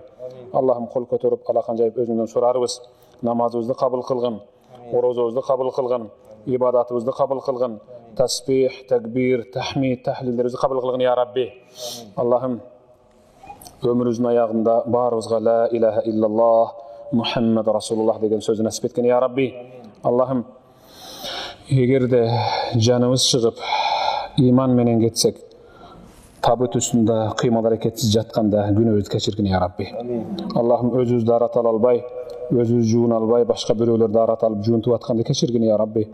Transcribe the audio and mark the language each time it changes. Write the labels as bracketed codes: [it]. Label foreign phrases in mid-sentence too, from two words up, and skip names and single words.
[ky] Аллахым кол көтөрүп, алакан жайып өзүңдөн сурарыбыз. Намазыбызды кабыл кылгын, орозобузду кабыл кылгын, ибадатыбызды кабыл кылгын, тасбих, такбир, тахмид, таhlillerибизди кабыл кылгын [ar] يا ربي. [ky] Аллахым өмүрүбүздүн аягында баарыбызга [ar] لا إله إلا الله محمد رسول الله [ky] деген сөздү насип эткин [ar] يا ربي. [ky] Аллахым эгерде жаныбыз чыгып иман менен кетсек, табыт үстүндө кыймыл аракетсиз жатканда күнөөбүздү кечиргин [ar] يا ربي. [ky] Аллахым өзүбүздү арата албай, өзүбүз жуун албай, башка бирөөлөрдү арата алып жуунтуп атканды кечиргин [ar] يا ربي.